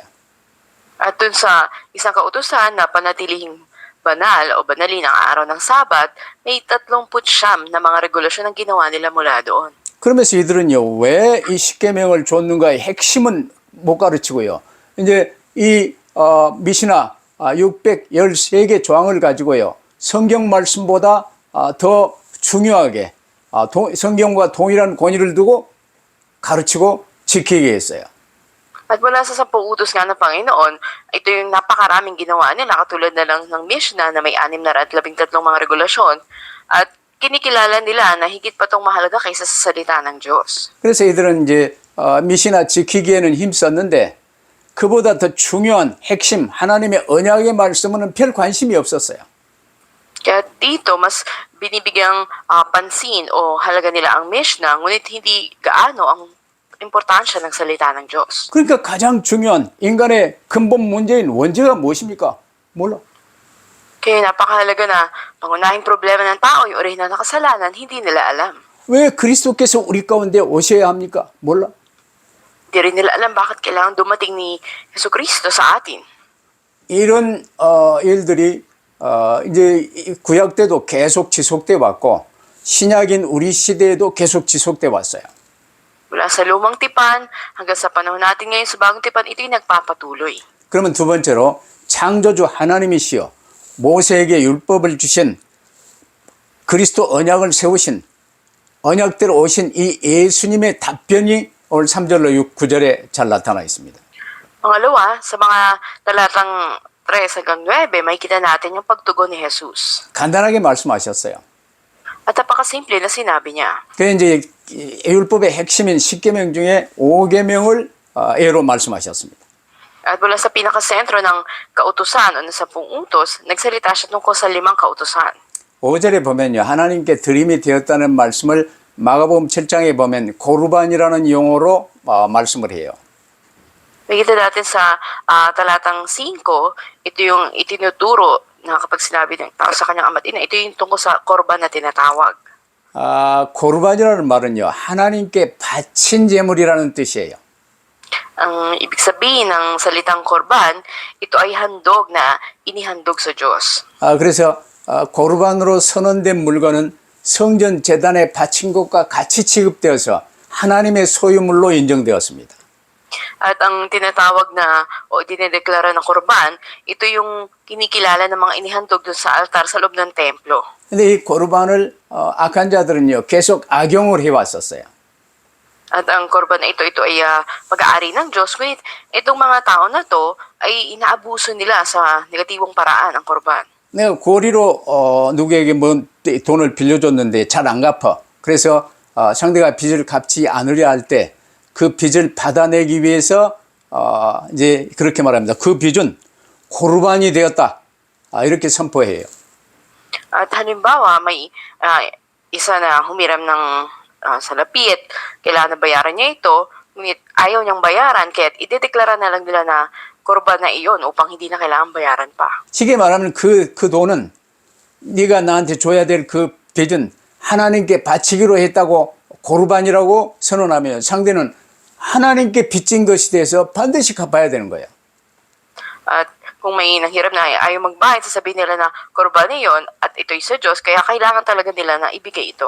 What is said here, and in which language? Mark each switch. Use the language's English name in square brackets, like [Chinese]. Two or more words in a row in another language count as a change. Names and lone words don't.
[Filipino] At dun sa isang kautusan na panatilihing banal o banalin ang araw ng Sabat, may 39 na mga regulasyon ang ginawa nila mula doon. [Korean] 그러면서 이들은요 왜 이 십계명을 줬는가의 핵심은 못 가르치고요. 이제 이 미시나 613개 조항을 가지고요 성경 말씀보다 더 중요하게 성경과 동일한 권위를 두고 가르치고 지키게 했어요. [Filipino] At mula sa 10 utos nga ng Panginoon, ito yung napakaraming ginawa nila katulad na lang ng Mishnah na may 613 mga regulasyon at kinikilala nila na higit pa itong mahalaga kaysa sa salita ng Diyos. [Korean] 그래서 이들은 이제 미시나 지키기에는 힘썼는데 그보다 더 중요한 핵심 하나님의 언약의 말씀은 별 관심이 없었어요. [Filipino] Kaya dito, mas binibigyang pansin o halaga nila ang Mishnah, ngunit hindi gaano ang importansya ng salita ng Diyos. [Korean] 그러니까 가장 중요한 인간의 근본 문제인 원죄가 무엇입니까? 몰라. [Filipino] Kaya napakahalaga na pangunahing problema ng tao, yung orihinal na kasalanan, hindi nila alam. [Korean] 왜 그리스도께서 우리 가운데 오셔야 합니까? 몰라. [Filipino] Hindi rin nila alam bakit kailangan dumating ni Jesucristo sa atin. [Korean] 이런 일들이 이제 구약 때도 계속 지속돼 왔고 신약인 우리 시대에도 계속 지속돼 왔어요. [Filipino] Mula sa lumang tipan hanggang sa panahon natin ngayon sa bagong tipan, ito'y nagpapatuloy. [Korean] 그러면 두 번째로 창조주 하나님이시여 모세에게 율법을 주신 그리스도 언약을 세우신 언약대로 오신 이 예수님의 답변이 오늘 3절로 9절에 잘 나타나 있습니다. [Filipino] Pangalawa, sa mga talatang 3 hanggang 9, makikita natin yung pagtugon ni Jesus. [Korean] 간단하게 말씀하셨어요. [Filipino] At napakasimple na sinabi niya. [Korean] 그 이제 율법의 핵심인 10계명 중에 5계명을 예로 말씀하셨습니다. [Filipino] At mula sa pinakasentro ng kautusan o sa 10 utos, nagsalita siya tungkol sa 5 kautusan. [Korean] 5절에 보면요. 하나님께 드림이 되었다는 말씀을 마가복음 7장에 보면 고르반이라는 용어로 말씀을 해요. [Filipino] Makikita natin sa talatang 5, ito yung itinuturo na kapag sinabi ng tao sa kanyang ama't ina, ito yung tungkol sa korban na tinatawag. [Korean] 고르반이라는 말은요. 하나님께 바친 제물이라는 뜻이에요. [Filipino] Ang ibig sabihin ng salitang korban, ito ay handog na inihandog sa Diyos. [Korean] 그래서 고르반으로 선언된 물건은 성전 제단에 바친 것과 같이 취급되어서 하나님의 소유물로 인정되었습니다. [Filipino] At ang tinatawag na o dinedeklara na korban, ito yung kinikilala ng mga inihandog doon sa altar sa loob ng templo. [Korean] 근데 이 고르반을 악한 자들은요 계속 악용을 해왔었어요. [Filipino] At ang korban na ito ay pag-aari ng Diyos. Ngunit itong mga tao na to ay inaabuso nila sa negatibong paraan ang korban. [Korean] 내가 고리로 누구에게 뭐 돈을 빌려줬는데 잘 안 갚아. 그래서 상대가 빚을 갚지 않으려 할 때 그 빚을 받아내기 위해서 이제 그렇게 말합니다. 그 빚은 고르반이 되었다. 이렇게 선포해요. [Filipino] At halimbawa, may isa na humiram ng salapi at kailangan na bayaran niya ito, ngunit ayaw niyang bayaran, kaya idedeklara na lang nila na korban na iyon upang hindi na kailangan bayaran pa. [Korean] 쉽게 말하면 그 돈은 네가 나한테 줘야 될 그 빚은 하나님께 바치기로 했다고 고르반이라고 선언하면 상대는 하나님께 빚진 것이 돼서 반드시 갚아야 되는 거예요. [Filipino] At kung may nanghiram na ayaw magbayad, sasabihin nila na korban na iyon at ito'y sa Diyos, kaya kailangan talaga nila na ibigay ito.